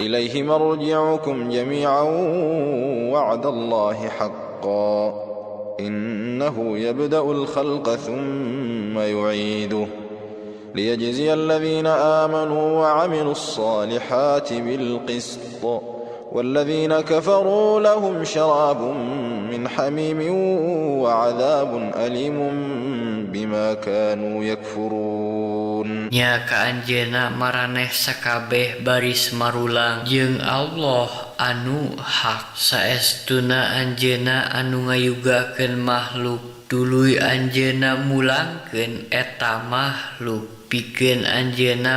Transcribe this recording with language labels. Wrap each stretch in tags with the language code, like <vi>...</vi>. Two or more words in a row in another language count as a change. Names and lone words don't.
<ar>إليه مرجعكم جميعا وعد الله حقا إنه يبدأ الخلق ثم يعيده ليجزي الذين آمنوا وعملوا الصالحات بالقسط والذين كفروا لهم شراب من حميم وعذاب أليم بما كانوا يكفرون.</ar> <su>Nya ka anjeunna maraneh sakabeh baris marulang jeung Allah anu hak saestuna anjeunna anu ngayugakeun makhluk tuluy anjeunna mulangkeun eta makhluk pikeun anjeunna</su>